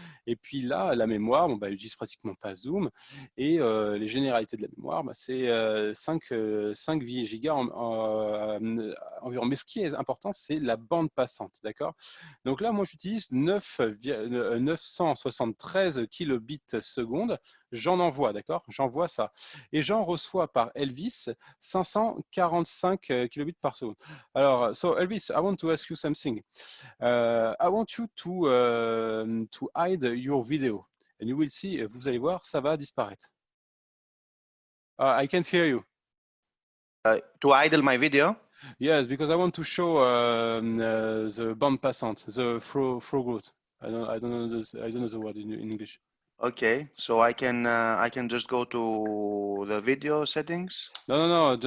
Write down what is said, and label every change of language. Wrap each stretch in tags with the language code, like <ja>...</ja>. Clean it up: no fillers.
<fr>Et puis là, la mémoire, bon, bah, il utilise pratiquement pas Zoom, et les généralités de la mémoire, bah, c'est 5 gigas environ. Mais ce qui est important, c'est la bande passante, d'accord? Donc là, moi, j'utilise 973 kilobits seconde. J'en envoie, d'accord? J'envoie ça. Et j'en reçois par Elvis 545 kilobits par seconde. Alors,</fr> <en>so Elvis, I want to ask you something. I want you to hide your video. And you will see,</en> <fr>vous allez voir, ça va disparaître.</fr> <en>I can't hear you. To idle my video? Yes, because I want to show the bande passante, the through. I don't know the word in English. Okay, so I can just go to the video settings. No.</en>